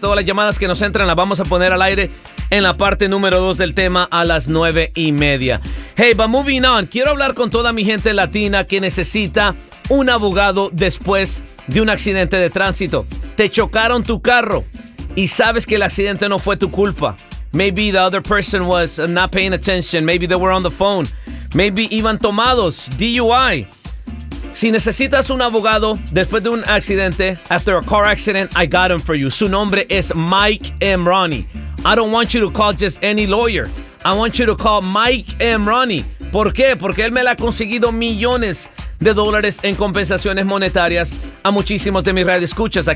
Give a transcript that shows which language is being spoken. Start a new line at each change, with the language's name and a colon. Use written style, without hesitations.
Spanish: Todas las llamadas que nos entran las vamos a poner al aire en la parte número 2 del tema a las 9:30.
English: Hey, but moving on,
Spanish: quiero hablar con toda mi gente latina que necesita un abogado después de un accidente de tránsito. Te chocaron tu carro y sabes que el accidente no fue tu culpa.
English: Maybe the other person was not paying attention. Maybe they were on the phone. Maybe
Spanish: iban tomados.
English: DUI.
Spanish: Si necesitas un abogado después de un accidente,
English: after a car accident, I got him for you.
Spanish: Su nombre es Mike M. Ronnie.
English: I don't want you to call just any lawyer. I want you to call Mike M. Ronnie.
Spanish: ¿Por qué? Porque él me le ha conseguido millones de dólares en compensaciones monetarias a muchísimos de mis radioescuchas.